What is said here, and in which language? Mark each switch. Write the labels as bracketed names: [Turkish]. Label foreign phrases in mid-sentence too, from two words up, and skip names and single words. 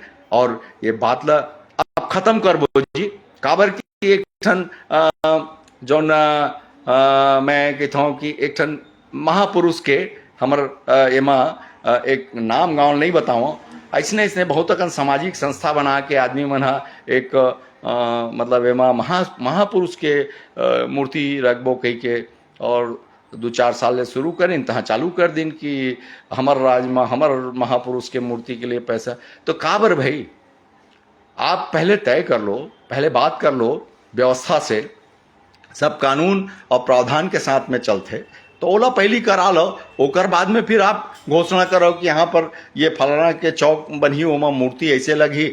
[Chhattisgarhi] और ये बात ला आप खत्म कर बो जी, काबर की एक ठन जो मैं कहता हूँ कि एक ठन महापुरुष के हमर एमा एक नाम गाँव नहीं बताऊँ, ऐसने ऐसने बहुत अकन सामाजिक संस्था बना के आदमी मन एक मतलब एमा महापुरुष के मूर्ति रखबो कही के और 2-4 साल ले शुरू करें तहाँ चालू कर दिन कि हमर राज में हमर महापुरुष के मूर्ति के लिए पैसा। तो काबर भाई, आप पहले तय कर लो, पहले बात कर लो व्यवस्था से, सब कानून और प्रावधान के साथ में चलते तो ओला पहली करा लो, ओकर बाद में फिर आप घोषणा करो कि यहाँ पर ये फलाना के चौक बनी ओमा मूर्ति ऐसे लगी।